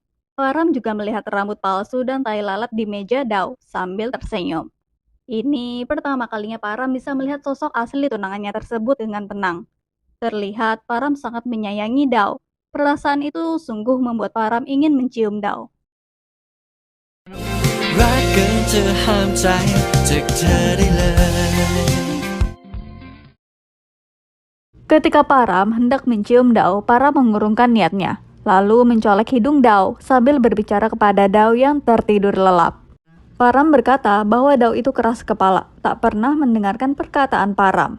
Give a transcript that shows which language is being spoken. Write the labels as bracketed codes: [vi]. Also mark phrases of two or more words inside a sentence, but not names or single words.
[id] Param juga melihat rambut palsu dan tai lalat di meja Dao sambil tersenyum. Ini pertama kalinya Param bisa melihat sosok asli tunangannya tersebut dengan tenang. Terlihat Param sangat menyayangi Dao. Perasaan itu sungguh membuat Param ingin mencium Dao. [th] รักเกินจะห้ามใจจากเธอได้เลย [id] Ketika Param hendak mencium Dao, Param mengurungkan niatnya, lalu mencolek hidung Dao sambil berbicara kepada Dao yang tertidur lelap. Param berkata bahwa Dao itu keras kepala, tak pernah mendengarkan perkataan Param.